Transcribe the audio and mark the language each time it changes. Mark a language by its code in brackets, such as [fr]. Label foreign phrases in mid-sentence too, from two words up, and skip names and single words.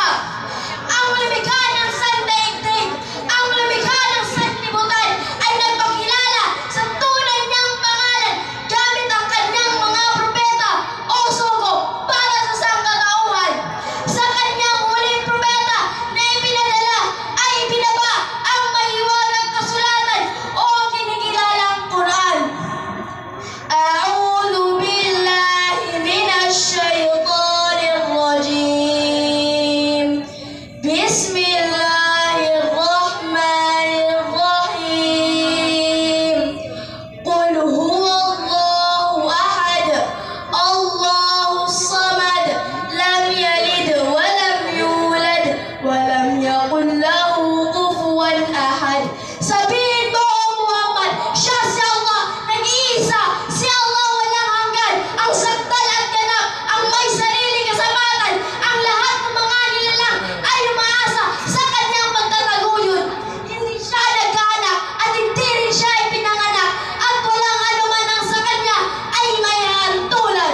[tl] Ang lumikha ng sandaigdig, ang lumikha ng sanlibutan ay nagpakilala sa tunay niyang pangalan gamit ang kanyang mga propeta o sugo para sa sangkatauhan. Sa kanyang huling propeta na ipinadala ay ibinaba ang mahiwagang kasulatan o kinikilalang Quran. [ar] أعوذ بالله من الشيطان الرجيم. بسم الله الرحمن الرحيم. قل هو الله أحد، الله الصمد، لم يلد ولم يولد ولم يكن له كفوا أحد. [tl] Sabihin mo, O Muhammad, siya si Allah, nag-iisa, si Allah walang hanggan, ang sakdal at ganap, ang may sariling kasapatan, ang lahat ng mga nilalang ay umaasa sa kanyang pagtataguyod. Hindi siya nagkaanak at hindi rin siya ipinanganak, at walang anuman ang sa kanya ay may hantulad.